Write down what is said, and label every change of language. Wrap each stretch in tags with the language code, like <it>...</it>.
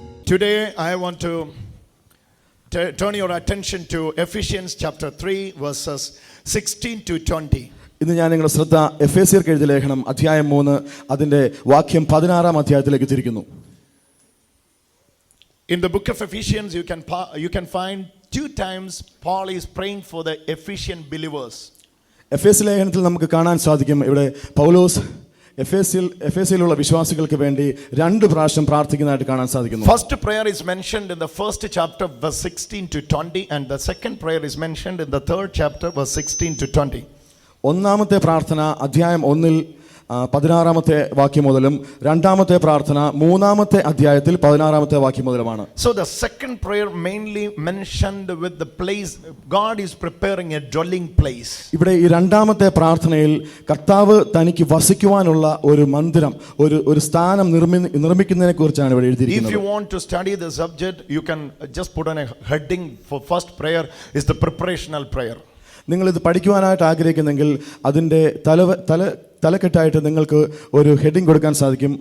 <en>Today I want to turn your attention to Ephesians chapter 3 verses 16 to 20.</en> <ml>ഇന്ന് ഞാൻ നിങ്ങളുടെ ശ്രദ്ധ എഫേസ്യർക്ക് എഴുതിയ ലേഖനം അധ്യായം 3 അതിന്റെ വാക്യം 16 അധ്യായത്തിലേക്ക് തിരിക്കുന്നു.</ml> <en>In the book of Ephesians you can find two times Paul is praying for the Ephesian believers.</en> <ml>എഫേസ്യ ലേഖനത്തിൽ നമുക്ക് കാണാൻ സാധിക്കും ഇവിടെ പൗലോസ് എഫേസ്യയിലുള്ള വിശ്വാസികൾക്ക് വേണ്ടി രണ്ട് പ്രാവശ്യം പ്രാർത്ഥിക്കുന്നതായിട്ട് കാണാൻ സാധിക്കുന്നു.</ml> <en>First prayer is mentioned in the first chapter verse 16 to 20 and the second prayer is mentioned in the third chapter verse 16 to 20.</en> <ml>ഒന്നാമത്തെ പ്രാർത്ഥന അധ്യായം 1 16 വാക്യം മുതലും രണ്ടാമത്തെ പ്രാർത്ഥന 3 അധ്യായത്തിൽ 16 വാക്യം മുതലുമാണ്.</ml> <en>So the second prayer mainly mentioned with the place God is preparing a dwelling place.</en> <ml>ഇവിടെ ഈ രണ്ടാമത്തെ പ്രാർത്ഥനയിൽ കർത്താവ് തനിക്ക് വസിക്കുവാനുള്ള ഒരു മന്ദിരം ഒരു സ്ഥാനം നിർമ്മിക്കുന്നതിനെക്കുറിച്ചാണ് ഇവിടെ എഴുതിയിരിക്കുന്നത്.</ml> <en>If you want to study the subject you can just put on a heading for first prayer is the preparational prayer.</en> <ml>നിങ്ങളിത് പഠിക്കുവാനായിട്ട് ആഗ്രഹിക്കുന്നെങ്കിൽ അതിൻ്റെ തലക്കെട്ടായിട്ട് നിങ്ങൾക്ക് ഒരു ഹെഡിങ് കൊടുക്കാൻ സാധിക്കും.</ml>